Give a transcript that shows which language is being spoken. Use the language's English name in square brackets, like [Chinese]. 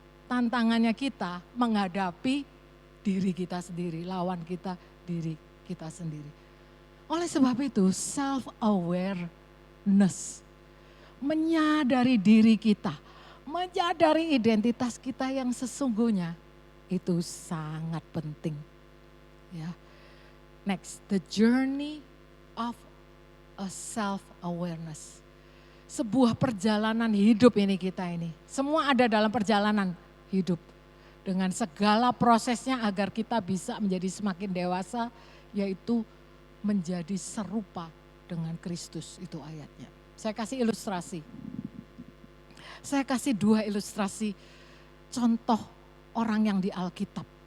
[Indonesian] Tantangannya kita menghadapi diri kita sendiri, lawan kita diri kita sendiri. Oleh sebab itu self-awareness, menyadari diri kita, menyadari identitas kita yang sesungguhnya, itu sangat penting. Ya. [English] Next, the journey of a self-awareness. [Indonesian] Sebuah perjalanan hidup ini kita ini. Semua ada dalam perjalanan hidup. Dengan segala prosesnya agar kita bisa menjadi semakin dewasa, yaitu menjadi serupa dengan Kristus, itu ayatnya. Saya kasih ilustrasi. Saya kasih 2 ilustrasi contoh orang yang di Alkitab.